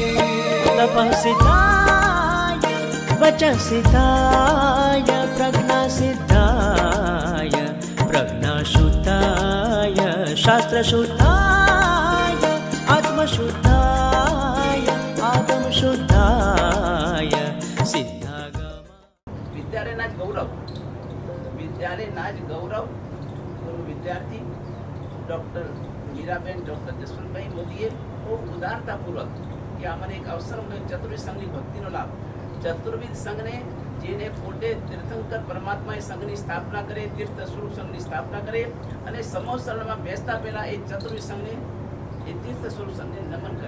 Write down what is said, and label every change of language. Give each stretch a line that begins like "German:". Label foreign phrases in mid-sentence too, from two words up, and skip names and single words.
Sanskrit: तपः सिद्धाय वचः सिद्धाय प्रज्ञा सिद्धाय प्रज्ञाशुद्धाय शास्त्रशुद्धाय आत्मशुद्धाय आगमशुद्धाय सिद्धागम।
Gujarati: વિદ્યાલયના જ ગૌરવ ગુરુ વિદ્યાર્થી ડૉક્ટર મીરાબેન ડૉક્ટર જસવંતભાઈ મોદીએ ખૂબ ઉદારતાપૂર્વક કે અમને એક અવસર મળ્યો ચતુર્વિધ સંઘની ભક્તિનો લાભ. ચતુર્વિધ સંઘને જેને પોતે તીર્થંકર પરમાત્માએ સંઘની સ્થાપના કરે, તીર્થ સ્વરૂપ સંઘની સ્થાપના કરે અને સમૂહ શરણમાં બેસતા પહેલા એ ચતુર્વિધ સંઘને એ તીર્થ સ્વરૂપ સંઘને નમન કરે.